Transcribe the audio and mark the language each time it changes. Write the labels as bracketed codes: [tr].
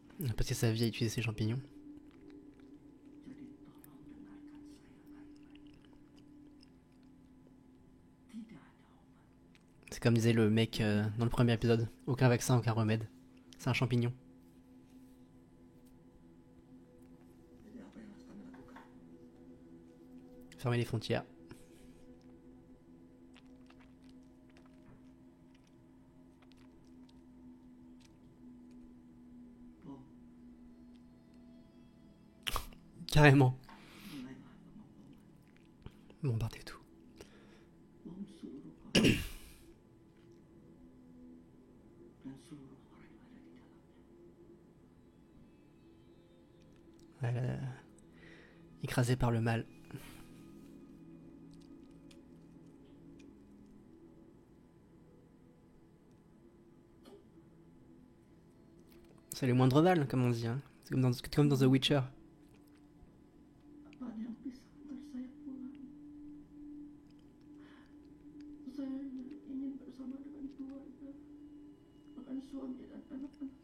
[fr] Il a passé sa vie à utiliser ces champignons. [id] Jadi tolong dengarkan saya baik-baik. Tidak ada obat. [fr] C'est comme disait le mec dans le premier épisode. Aucun vaccin, aucun remède. C'est un champignon. [id] Jadi apa yang harus kami lakukan? [fr] Fermer les frontières. [id] Bom, [fr] Carrément. [id] mulailah pemboman. [fr] Bombarder tout. [id] Bom seluruh kota. Dan seluruh orang yang ada di dalamnya. [fr] Écrasé par le mal. C'est le moindre mal, comme on dit. Hein. C'est comme dans The Witcher. [id] Apa ada yang bisa antar saya pulang? Saya hanya ingin bersama dengan keluarga, dengan suami dan anak-anak saya.